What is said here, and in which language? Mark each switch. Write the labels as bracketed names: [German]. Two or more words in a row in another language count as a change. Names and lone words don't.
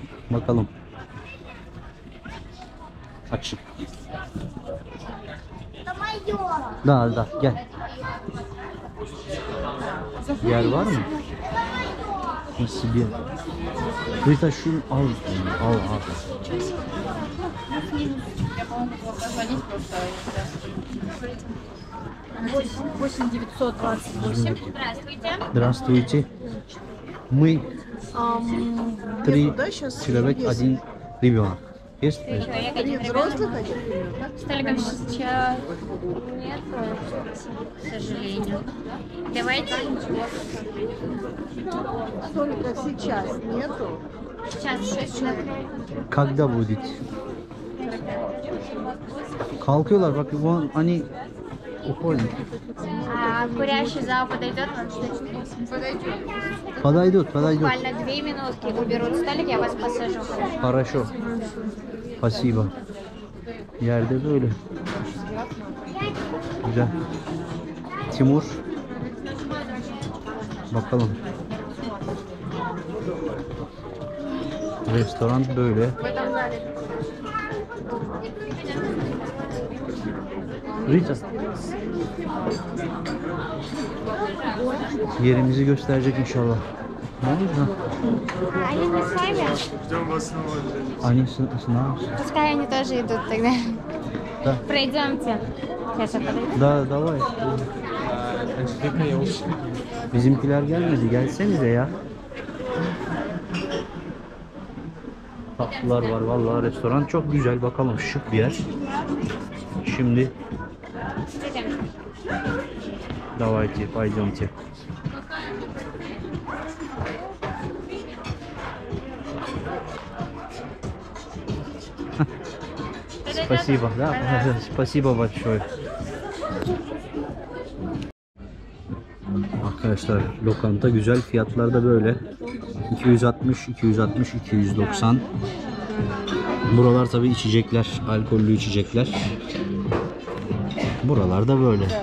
[Turkish] Bakalım. Açık. Da gel. Yer var mı? Nasıl bir yer? Rita şunu al. Al. [Russian] Я, по-моему, позвонить просто. 8928. Здравствуйте. Мы три человек, один ребенок. Есть? Человек, один Взрослых ребенок. один ребенок? Столиков сейчас нет, к сожалению. Давайте Столиков сейчас нету. сейчас 6 человек. Когда будет? [Turkish] Kalkıyorlar bak, bu hani уходим. [Russian] А курящий зал подойдет? Подойдет, подойдет. Буквально 2 минутки. Уберут столик, я вас посажу. Хорошо. Спасибо. [Turkish] Yerde böyle. Güzel. Timur. Bakalım. Restoran böyle. Rita. Yerimizi gösterecek inşallah. Ne oldu? [Russian] Они не с вами? Они с нами. Пускай они тоже идут тогда. Да. Пройдемте. Сейчас я подойду. Да, давай. [Turkish] Bizimkiler gelmedi. Gelsenize ya. Tatlılar var vallahi, restoran çok güzel. Bakalım, şık bir yer. Şimdi [Russian] давайте, пойдемте. Спасибо, да? Спасибо большое. [Turkish] Arkadaşlar lokanta güzel, fiyatlar da böyle. 260, 260, 290. Buralar tabii içecekler, alkollü içecekler. Buralarda böyle.